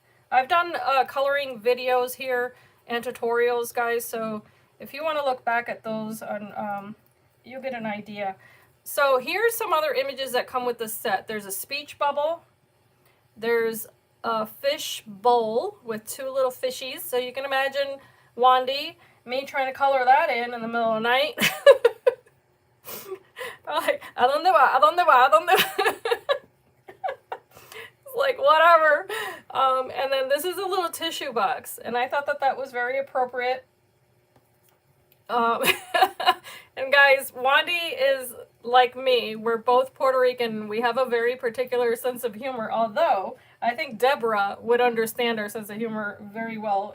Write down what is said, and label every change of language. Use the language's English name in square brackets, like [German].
[English] I've done coloring videos here and tutorials, guys, so if you want to look back at those, you'll get an idea. So here's some other images that come with this set. There's a speech bubble. There's a fish bowl with two little fishies. So you can imagine Wandy, me trying to color that in the middle of the night. [Spanish] Like, ¿a dónde va? ¿A dónde va? ¿A dónde va? [English] Like, whatever. And then this is a little tissue box, and I thought that that was very appropriate. And guys, Wandy is like me. We're both Puerto Rican. We have a very particular sense of humor, although I think Deborah would understand our sense of humor very well.